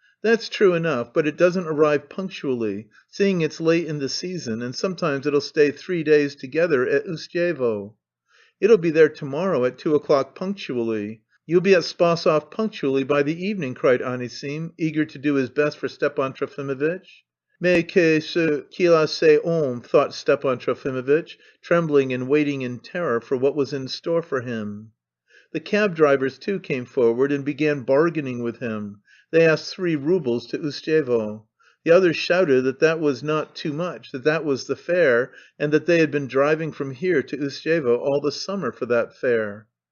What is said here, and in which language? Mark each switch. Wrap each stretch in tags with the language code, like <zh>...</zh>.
<en>"That's true enough, but it doesn't arrive punctually, seeing it's late in the season, and sometimes it'll stay 3 days together at Ustyevo." "It'll be there to morrow at 2 o'clock punctually. You'll be at Spasoff punctually by the evening," cried Anisim, eager to do his best for Stepan Trofimovitch.</en> <fr>"Mais qu'est-ce qu'il a ce homme?"</fr> <en>thought Stepan Trofimovitch, trembling and waiting in terror for what was in store for him. The cab drivers too came forward and began bargaining with him. They asked 3 roubles to Ustyevo. The others shouted that that was not too much, that that was the fare, and that they had been driving from here to Ustyevo all the summer for that fare.</en>